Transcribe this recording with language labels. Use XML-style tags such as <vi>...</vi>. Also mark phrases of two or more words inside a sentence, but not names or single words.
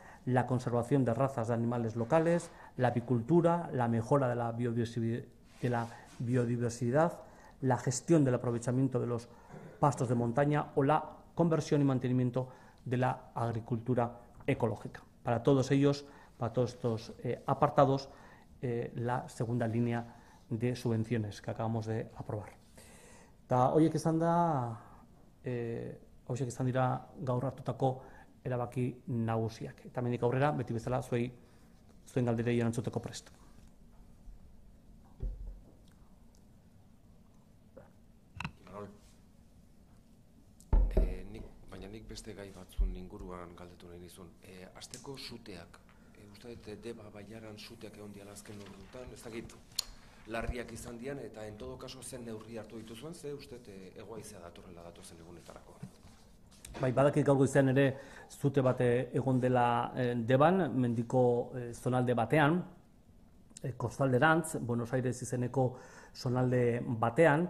<es>la conservación de razas de animales locales, la apicultura, la mejora de la biodiversidad, la gestión del aprovechamiento de los pastos de montaña o la conversión y mantenimiento de la agricultura ecológica. Para todos ellos, para todos estos apartados, la segunda línea de subvenciones que acabamos de aprobar.</es> <eu>Eta horiek izan dira gaur hartutako erabaki nagusiak. Eta hemendik aurrera, beti bezala, zuen galderei erantzuteko prest. Baina nik beste gai batzun inguruan galdetu nahi nizun. Asteko suteak, uste dut Deba Bailaran suteak egon diala azken urteetan, ez dakit larriak izan dian, eta</eu> <es>en todo caso</es> <eu>zen neurri hartu dituzuen, ze uste egoaizea datorrela datozen egunetarako. Bai, badakit gaur goizean ere zute bat egon dela Deban, mendiko zonalde batean, kostalderantz, Buenos Aires izeneko zonalde batean.</eu>